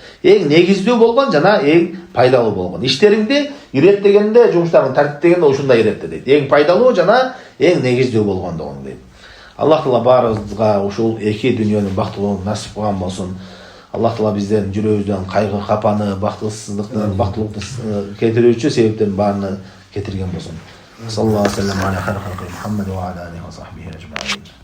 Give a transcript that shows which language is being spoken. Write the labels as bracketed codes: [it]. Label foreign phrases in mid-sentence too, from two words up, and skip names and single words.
[ky] Эң негиздүү болгон жана эң пайдалуу болгон иштериңди иреттегенде, жумуштарын тартиптегенде ушундай иретте дейт. Эң пайдалуу жана эң негиздүү болгондугун дейт. Аллах Таала баарыбызга ушул 2 дүйнөнүн бактылуулугун насип кылган болсун. Аллах Таала бизден жүрөгүбүздөн кайгы, капаны, бактысыздыктан, бактылыкты кетирүүчү себептердин баарын кетирген болсун. [ar] صلى الله عليه وسلم على خير خلقه محمد وعلى آله وصحبه أجمعين.